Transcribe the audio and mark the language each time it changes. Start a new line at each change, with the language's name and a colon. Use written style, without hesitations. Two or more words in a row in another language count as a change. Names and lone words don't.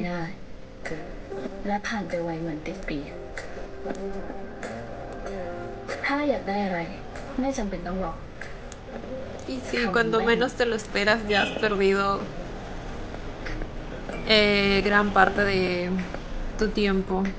Thai: และผ่านไปไวเหมือนติดปีกถ้าอยากได้อะไรไม่จำเป็นต้องรอ
Spanish: Y sí, cuando menos te lo esperas ya has perdido gran parte de tu tiempo.